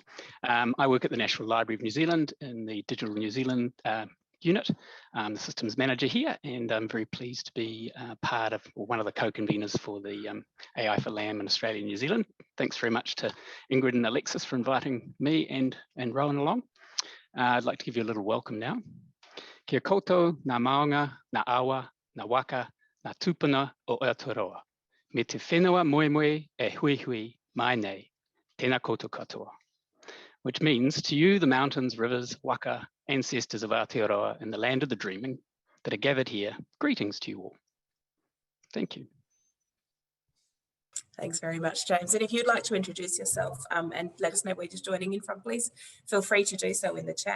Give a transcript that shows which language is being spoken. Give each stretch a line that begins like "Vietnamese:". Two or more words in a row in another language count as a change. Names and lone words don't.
English: I work at the National Library of New Zealand in the Digital New Zealand unit. I'm the systems manager here, and I'm very pleased to be part of, or one of the co-conveners for the AI for LAM in Australia and New Zealand. Thanks very much to Ingrid and Alexis for inviting me and Rowan along. I'd like to give you a little welcome now.
Māori: Kia koutou, ngā maunga, ngā awa, ngā waka, ngā tupuna o Aotearoa. Me te whenua moe moe e hui hui mai nei, tēnā koutou katoa.
English: Which means, to you, the mountains, rivers, waka, ancestors of Aotearoa and the land of the dreaming that are gathered here, greetings to you all. Thank you. Thanks very much, James. And if you'd like to introduce yourself and let us know where you're joining in from, please feel free to do so in the chat.